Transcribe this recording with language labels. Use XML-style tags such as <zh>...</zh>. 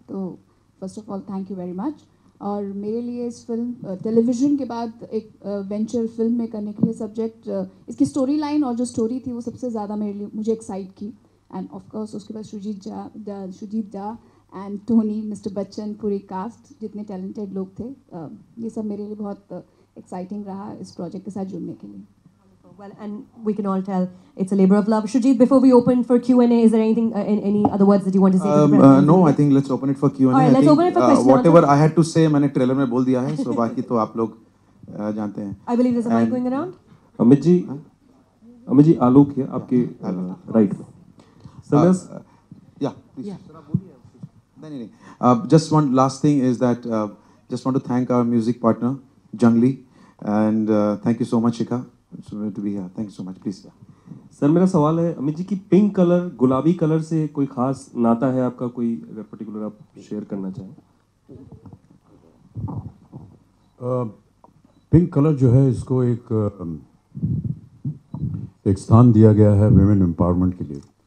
<hi>तो first of all</hi> <en>Thank you very much.</en> <hi>और मेरे लिए इस फिल्म टेलीविज़न के बाद एक वेंचर फिल्म में करने के लिए सब्जेक्ट, इसकी स्टोरी लाइन और जो स्टोरी थी वो सबसे ज़्यादा मुझे एक्साइट की.</hi> <en>and of course</en> <hi>उसके बाद शुजीत डा एंड टोनी, मिस्टर बच्चन, पूरी कास्ट, जितने टैलेंटेड लोग थे, ये सब मेरे लिए बहुत एक्साइटिंग रहा इस प्रोजेक्ट के साथ जुड़ने के लिए.</hi> <en>Well, and we can all tell it's a labor of love. Shujit, before we open for Q&A, is there anything, any other words that you want to say? No, I think let's open it for Q&A. All right, let's open it for question and whatever answer. I had to say,</en> <hi>मैंने trailer में बोल दिया है, so बाकी तो आप लोग जानते हैं.</hi> <en>I believe there's a mic And- going around.</en> <hi>Amit ji आलोक है आपके राइट में.</hi> <en>Yeah, please.</en> <hi>नहीं.</hi> <en>Just one last thing is that just want to thank our music partner Jungli, and thank you so much, Shikha, to be here. Thank you so much. Please.</en> <hi>Sir मेरा सवाल है अमित जी की pink colour, गुलाबी colour से कोई खास नाता है आपका, कोई अगर पर्टिकुलर आप शेयर करना चाहें? पिंक कलर जो है इसको एक स्थान दिया गया है विमेन एम्पावरमेंट के लिए.</hi>